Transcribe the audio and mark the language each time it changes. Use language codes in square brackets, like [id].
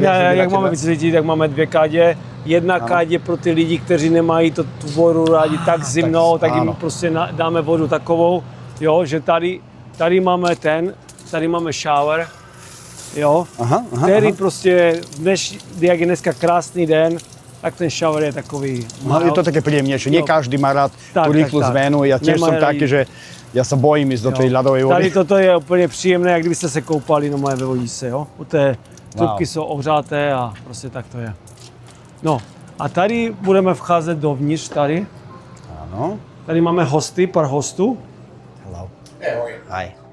[cs] Jak máme vysvětlit, tak máme 2 kádě. Jedna kádě pro ty lidi, kteří nemají tu vodu rádi tak zimnou, tak jim prostě dáme vodu takovou, jo, že tady máme tady máme shower, jo, který prostě, jak je dneska krásný den, tak ten shower je takový. [sk] Je to také príjemnejšie. Nie každý má rád tú rýchlu zmenu. Ja tiež som taký, že ja sa bojím ísť do tej ľadovej vody. [cs] Tady toto je úplně příjemné, jak kdybyste se koupali normálně ve vodičce, jo. U té trubky jsou ohřáté a prostě tak to je. No a tady budeme vcházet dovnitř tady. Ano. Tady máme hosty, pár hostů. [en] Hello. Hi.